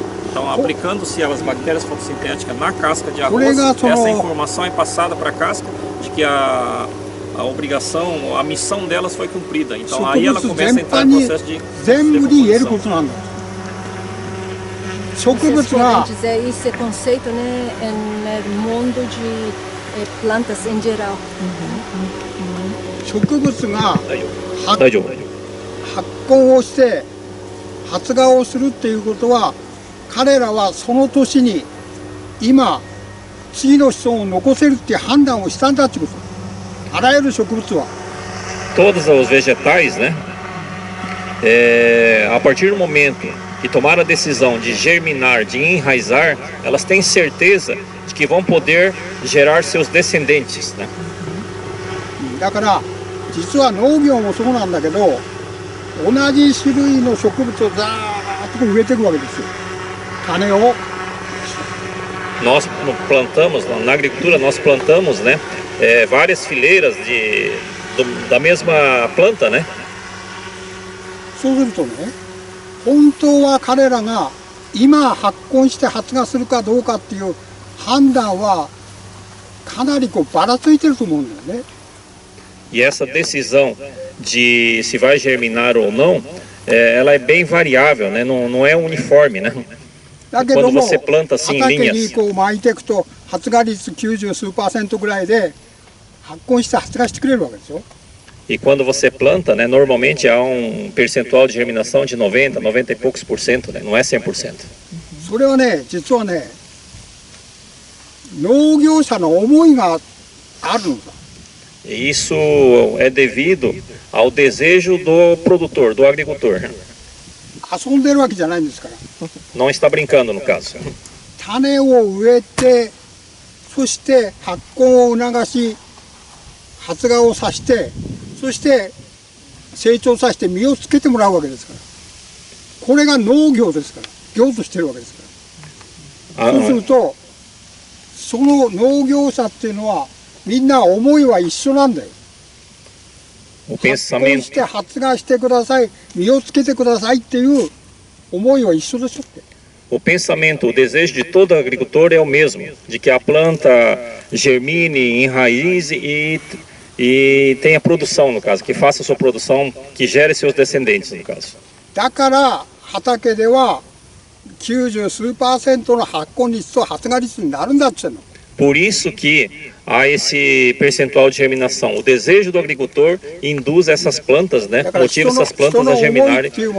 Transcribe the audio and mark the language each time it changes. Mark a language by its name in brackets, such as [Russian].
[Portuguese] Então, aplicando-se as bactérias fotossintéticas na casca de arroz, essa informação é passada para a casca de que a obrigação, a missão delas foi cumprida. Então, aí ela começa a entrar no processo de decomposição. Vocês podem dizer esse conceito, né, no mundo de plantas em geral. [Japanese] 植物が発根をして発芽をするっていうことは、彼らはその年に今次の子孫を残せるっていう判断をしたんだってこと。あらゆる植物は。 [Portuguese] Todos os vegetais, né? A partir do momento que tomaram a decisão de germinar, de enraizar, elas têm certeza de que vão poder gerar seus descendentes, né? [Japanese] だから実は農業もそうなんだけど、同じ種類の植物をザーッと植えていくわけですよ。種を。 [Portuguese] Nós plantamos, na agricultura nós plantamos, né, várias fileiras da mesma planta, né? [Japanese] そうするとね、本当は彼らが今発根して発芽するかどうかっていう判断はかなりばらついてると思うんだよね。 [Portuguese] E essa decisão de se vai germinar ou não, ela é bem variável, né? Não é uniforme, né? Quando você planta assim em linhas. [Japanese] 畑に巻いていくと発芽率90数%ぐらいで発根して発芽してくれるわけですよ。 [Portuguese] E quando você planta, né, normalmente há um percentual de germinação de 90, 90 e poucos por cento, né? Não é 100%. [Japanese] それはね、実はね、農業者の思いがあるのさ。 [Portuguese] Isso é devido ao desejo do produtor, do agricultor. [Japanese] 遊んでるわけじゃないんですから。 [Portuguese] Não está brincando no caso. [Japanese] 種を植えて、そして発根を促し、発芽をさして、そして成長させて実をつけてもらうわけですから。これが農業ですから。業としてるわけですから。そうすると、その農業者っていうのは、みんな思いは一緒なんだよ。発根して発芽してください、実をつけてくださいっていう思いは一緒でしょって。 [Portuguese] O pensamento, o desejo de todo agricultor é o mesmo, de que a planta germine, enraize e tenha produção, no caso, que faça sua produção, que gere seus descendentes, no caso. [Japanese] だから畑では90数%の発根率と発芽率になるんだって言ってんの。 [Portuguese] Por isso que há esse percentual de germinação. O desejo do agricultor induz essas plantas, né? Motiva essas plantas a germinarem.